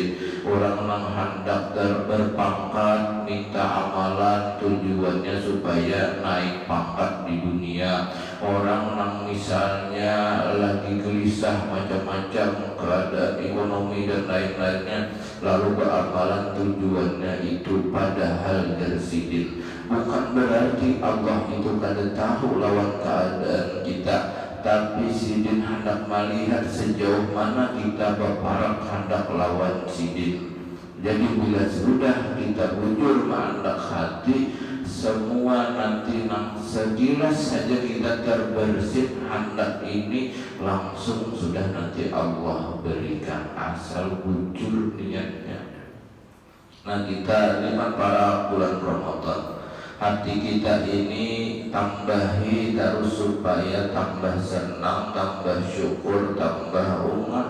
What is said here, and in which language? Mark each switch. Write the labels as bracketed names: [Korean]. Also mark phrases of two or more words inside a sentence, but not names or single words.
[Banjar] Orang yang hendak berpangkat, minta amalan tujuannya supaya naik pangkat di dunia. Orang yang misalnya lagi gelisah macam-macam keadaan ekonomi dan lain-lainnya, lalu beramalan tujuannya itu, padahal tersidin. Bukan berarti Allah itu kada tahu lawan keadaan kita, tapi sidin hendak melihat sejauh mana kita berparak hendak lawan sidin. Jadi bila sudah kita bujur mendak hati, semua nanti sekilas saja kita terbersit hendak ini, langsung sudah nanti Allah berikan, asal bujur niatnya. Nah, kita lihat para bulan Ramadan, hati kita ini tambahi terus supaya tambah senang, tambah syukur, tambah umat.